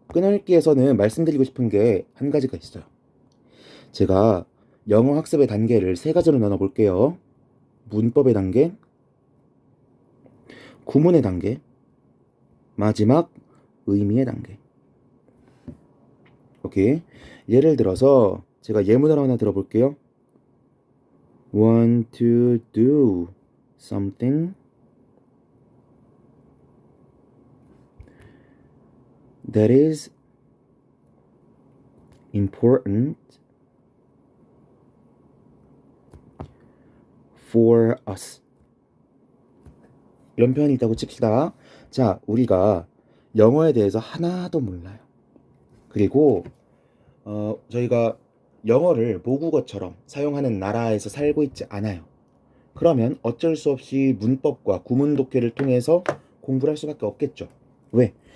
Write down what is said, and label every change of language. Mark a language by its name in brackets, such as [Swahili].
[Korean] 끊어읽기에서는 말씀드리고 싶은 게 한 가지가 있어요. 제가 영어 학습의 단계를 3가지로 나눠볼게요. 문법의 단계, 구문의 단계, 마지막 의미의 단계. 오케이. 예를 들어서 제가 예문을 하나 들어볼게요. [English] Want to do something that is important for us. [Korean] 이런 표현이 있다고 칩시다. 자, 우리가 영어에 대해서 하나도 몰라요. 그리고 저희가 영어를 모국어처럼 사용하는 나라에서 살고 있지 않아요. 그러면 어쩔 수 없이 문법과 구문 독해를 통해서 공부를 할 수밖에 없겠죠. 왜?